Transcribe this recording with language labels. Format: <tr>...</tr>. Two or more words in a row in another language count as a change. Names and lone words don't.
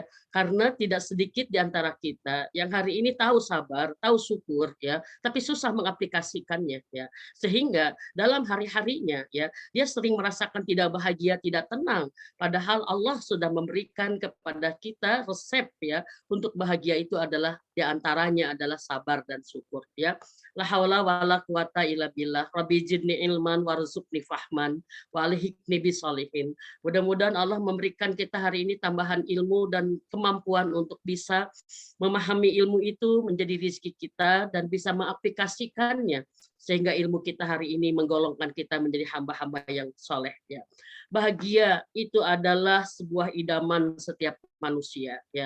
<id>Karena tidak sedikit di antara kita yang hari ini tahu sabar, tahu syukur ya, tapi susah mengaplikasikannya ya. Sehingga dalam hari-harinya ya dia sering merasakan tidak bahagia, tidak tenang, padahal Allah sudah memberikan kepada kita resep ya untuk bahagia. Itu adalah diantaranya adalah sabar dan syukur ya.</id> <ar>لا حول ولا قوة إلا بالله رب زدني علما وارزقني فهما وألحقني بالصالحين.</ar> <id>Mudah-mudahan Allah memberikan kita hari ini tambahan ilmu dan kemampuan untuk bisa memahami ilmu itu menjadi rezeki kita dan bisa mengaplikasikannya, sehingga ilmu kita hari ini menggolongkan kita menjadi hamba-hamba yang soleh ya. Bahagia itu adalah sebuah idaman setiap manusia ya.</id>